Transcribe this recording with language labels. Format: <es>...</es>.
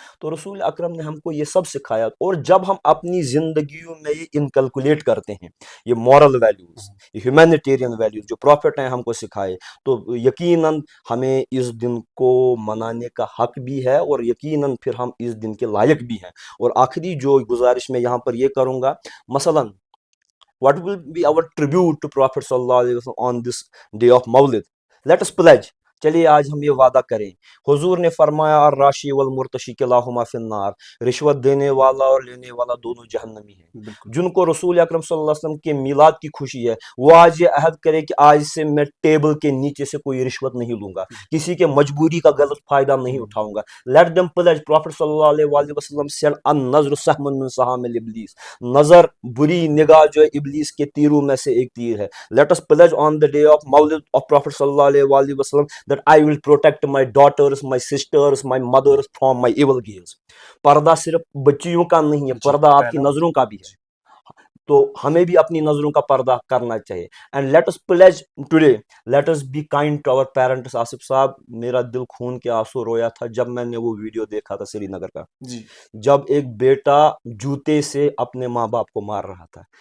<ur>تو رسول اکرم نے ہم کو یہ سب سکھایا. اور جب ہم اپنی زندگیوں میں یہ انکلکولیٹ کرتے ہیں, یہ مورل ویلیوز, یہ ہیومینیٹیرین ویلیوز جو پروفٹ ہیں ہم کو سکھائے, تو یقیناً ہمیں اس دن کو منانے کا حق بھی ہے اور یقیناً پھر ہم اس دن کے لائق بھی ہیں. اور آخری جو گزارش میں یہاں پر یہ کروں گا, مثلاً</ur> <en>what will be our tribute to Prophet sallallahu alaihi wasallam on this day of Mawlid? Let us pledge.</en> <ur>چلیے آج ہم یہ وعدہ کریں. حضور نے فرمایا</ur> <ar>الراشی والمرتشی کلاہما فی النار,</ar> <ur>رشوت دینے والا اور لینے والا دونوں جہنمی ہیں. جن کو رسول اکرم صلی اللہ علیہ وسلم کے میلاد کی خوشی ہے وہ آج یہ عہد کرے کہ آج سے میں ٹیبل کے نیچے سے کوئی رشوت نہیں لوں گا, کسی کے مجبوری کا غلط فائدہ نہیں اٹھاؤں گا.</ur> <en>Let them pledge.</en> <ur>پروفٹ صلی اللہ علیہ وآلہ وسلم سیڈ</ur> <ar>النظر سہم من سہام الابلیس,</ar> <ur>نظر بری نگاہ جو ہے ابلیس کے تیروں میں سے ایک تیر ہے.</ur> <en>Let us pledge on the day of Mawlid of Prophet صلی اللہ علیہ وآلہ وسلم that I will protect my daughters, my sisters, my mothers from my evil gaze.</en> <ur>پردہ صرف بچیوں کا نہیں ہے, پردہ آپ کی نظروں کا بھی ہے. تو ہمیں بھی اپنی نظروں کا پردہ کرنا چاہیے.</ur> <en>And let us pledge today, let us be kind to our parents.</en> <ur>Asif صاحب, میرا دل خون کے آنسو رویا تھا جب میں نے وہ ویڈیو دیکھا تھا سری نگر کا, جب ایک بیٹا جوتے سے اپنے ماں باپ کو مار رہا تھا.</ur>